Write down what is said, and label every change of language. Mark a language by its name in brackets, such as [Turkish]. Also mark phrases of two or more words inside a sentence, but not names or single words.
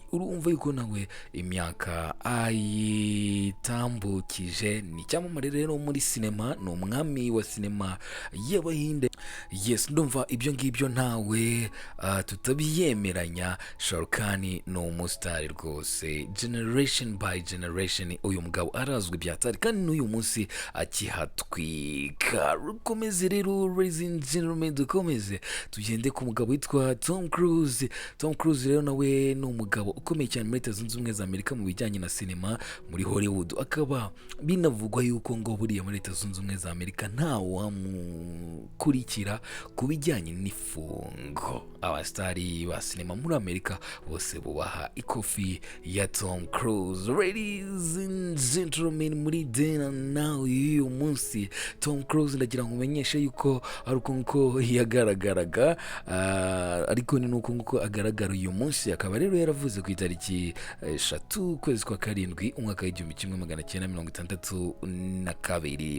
[Kinyarwanda] Urumva yuko nawe imyaka ayitambukije. Ni icyamamare rero muri sinema, ni umwami wa sinema y'Abahinde. Yes, ndumva ibyo ngibyo ntawe tutabyemeranya. Sharukani ni umusitari rwose, [English] generation by generation. [Kinyarwanda] Uyu mugabo arazwi byatari, kandi n'uyu munsi akihatwika. Rukomeze rero, [English] ladies and gentlemen, [Kinyarwanda] dukomeze tugende ku mugabo witwa Tom Cruise. Rero nawe ni umugabo ukomeye cyane muri Leta Zunze Ubumwe za Amerika mu bijyanye na sinema muri Hollywood. Akaba binavugwa yuko ngo buriya muri Leta Zunze Ubumwe za Amerika nta wamukurikira ku bijyanye n'ifungo. Abasitari ba sinema muri Amerika bose bubaha ikofi ya Tom Cruise. [English] Ladies and gentlemen, [Kinyarwanda] muri [English] then and now [Kinyarwanda] y'uyu munsi, Tom Cruise ndagira ngo umenyeshe yuko ari uko nguko yagaragaraga, ariko ni nuko nguko agaragara uyu munsi. Akaba rero yaravuze ku itariki 3 ukwezi kwa 7 umwaka w'1962.